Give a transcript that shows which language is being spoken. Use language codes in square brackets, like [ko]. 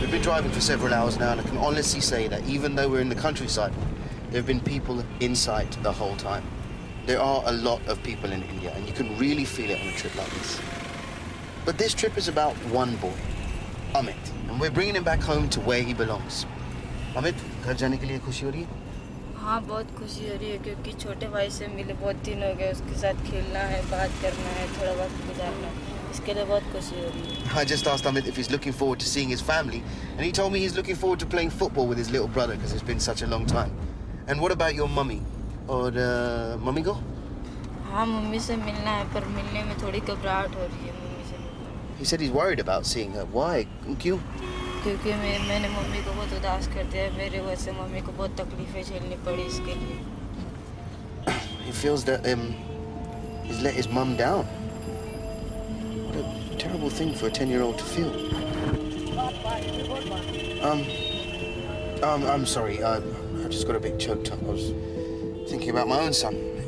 [en] We've been driving for several hours now, and I can honestly say that even though we're in the countryside, there have been people in sight the whole time. There are a lot of people in India, and you can really feel it on a trip like this. But this trip is about one boy, Amit, and we're bringing him back home to where he belongs. [hi] Amit, घर जाने के लिए खुशी हो रही है? हाँ, बहुत खुशी हो रही है क्योंकि छोटे भाई से मिले बहुत दिन हो गए, उसके साथ खेलना है, बात करना है, थोड़ा वक्त गुजारना है, इसके लिए बहुत खुशी हो रही है। [en] I just asked Amit if he's looking forward to seeing his family, and he told me he's looking forward to playing football with his little brother because it's been such a long time. And what about your mummy? [hi] और mummy को? हाँ, mummy से मिलना है, पर मिलने में थोड़ी घबराहट हो रही है मम्मी से मिलने। [en] He said he's worried about seeing her. Why? [hi] क्यों? क्योंकि मैंने मम्मी को बहुत उदास कर दिया है, मेरे वजह से मम्मी को बहुत तकलीफें झेलनी पड़ी इसके लिए। [en] He feels that he's let his mum down. What a terrible thing for a 10-year-old to feel. I'm sorry. I just got a bit choked up. I was thinking about my own son.